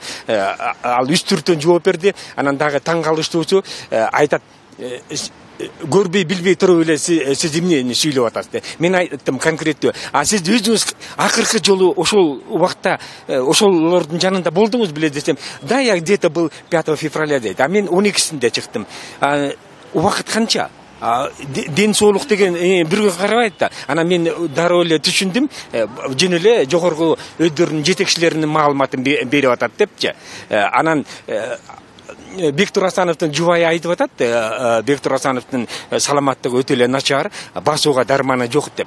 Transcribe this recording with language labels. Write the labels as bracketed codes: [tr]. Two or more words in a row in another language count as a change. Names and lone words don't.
[ky] Ал үстүртөн жооп берди. Анан дагы таң калыштуусу айтат, көрбей билбей туруп эле сиз эмнени сүйлөп атасыз. Мен айттым конкреттүү. Сиз өзүңүз акыркы жолу ошол убакта ошолордун жанында болдуңуз беле десем, да, [ru] я где-то был 5 февраля дейт. [ky] Мен 12-синде чыктым. Убакыт канча? Ден соолук деген бирге карабайт да. Анан мен дароо эле түшүндүм, жөн эле жогорку өздөрүнүн жетекчилеринин маалыматын берип атат депчи. Анан Бектур Асановдун жубайы айтып атат, Бектур Асановдун саламаттыгы өтө эле начар, басууга дарманы жок деп.